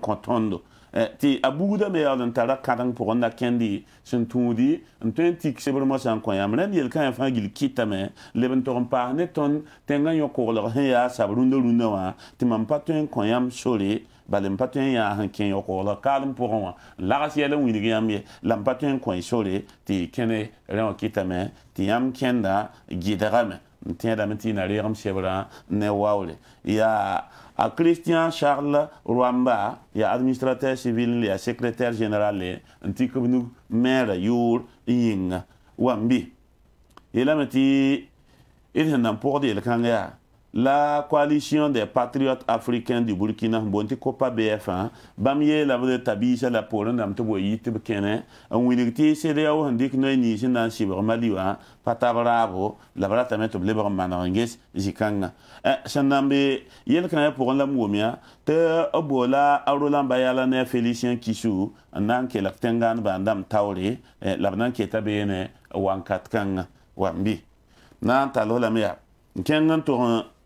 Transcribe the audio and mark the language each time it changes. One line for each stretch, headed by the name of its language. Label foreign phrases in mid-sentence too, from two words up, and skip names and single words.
Mossi: kõ tõndo tɩ a bugdame yaool n tara kãdeng pʋgẽ na kẽndi sẽn tũudi n tõe n tik sebr mosã n kõ yãmb rẽnd yel-kãyã fãa gil kɩtame leb n tog n paas ne tõnd tẽngã yõ-koglg sẽn yaa sab rũndã wã tɩ mam pa tõe n kõ yãmb sore bala m pa tõe n yãa sẽn kẽ yõ-koglg kaalem pʋgẽ wã n lags yɛl n wilg yãmb ye la m pa tõe n kõ y sore tɩ y kẽne rẽ wã kɩtame tɩ yãmb kẽnda gɩdgame n tẽedame tɩ y na reegem sebrã ne waoole yaa a Christian Charles Rwamba ya
French: administrateur civil
Mossi: ya
French: secrétaire général
Mossi: n tɩ b nu maire yʋʋr n yĩnga wãmbi yeelame tɩ d sẽn na n pʋgd yel-kãng yaa la coalition des patriotes africains du Burkina n boond tɩ copa BF bãmb yeelame tabiisa la poorẽ dãmb tɩ b wa yɩ tɩ b kẽne n wilg tɩ CEDEAO sẽn dɩk noy nins n na n sɩbg Mali wã pa tab raabo la b ratame tɩ b lebg n maneg n ges zĩ-kãngã sẽn na n be yel-kãyã pʋgẽ la m wʋm tɩ b boola a Roland Bayala ne a Félicien Kisu n na n kelg tẽngãand bãandame taoore la b na n keta beene wãnkat kãngã wãmbi na n tall lame yaa n kẽng n tog